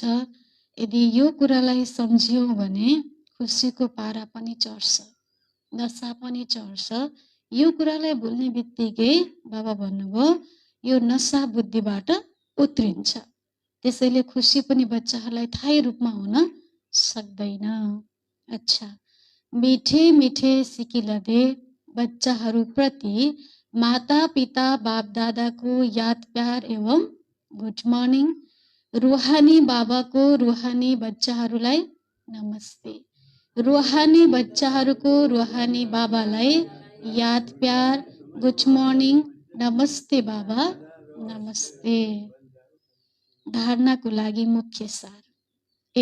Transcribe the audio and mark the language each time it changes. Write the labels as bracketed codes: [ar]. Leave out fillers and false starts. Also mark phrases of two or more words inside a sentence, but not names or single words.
[ne] यदि यो कुरालाई सम्झ्यौ भने खुसीको पारा पनि चढ्छ, नशा पनि चढ्छ। यो कुरालाई भुल्ने बित्तिकै बाबा भन्नुभयो यो नशा बुद्धिबाट उत्रिन्छ। त्यसैले खुसी पनि बच्चाहरूलाई थाई रूपमा हुन सक्दैन। अच्छा, [hi] मिठे मिठे सिकिलदे [ne] बच्चाहरूप्रति माता पिता बाप दादाको याद प्यार एवं [en] good morning. [ne] रुहानी बाबाको रुहानी बच्चाहरूलाई नमस्ते। रुहानी बच्चाहरूको रुहानी बाबालाई याद प्यार, [en] good morning, [ne] नमस्ते बाबा, नमस्ते। धारणाको लागि मुख्य सार।